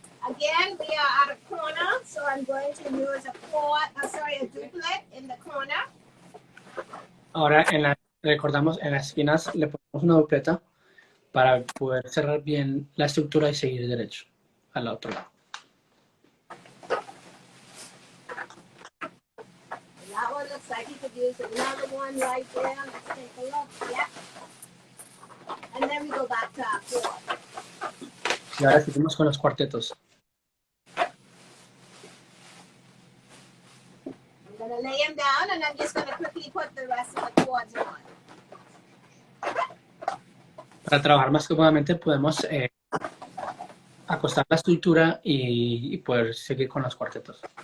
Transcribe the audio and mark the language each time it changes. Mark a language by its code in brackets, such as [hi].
[en] Again, we are at a corner, so I'm going to use a duplet in the corner. [es] Ahora recordamos en las esquinas le ponemos una dupleta para poder cerrar bien la estructura y seguir derecho al otro lado. [en] That one looks like you could use another one right there. Let's take a look. Yep. And then we go back to our chord. [es] Y ahora seguimos con los cuartetos. [en] I'm going to lay them down, and I'm just going to quickly put the rest of the chords on. [es] Para trabajar más cómodamente podemos acostar la estructura y poder seguir con los cuartetos.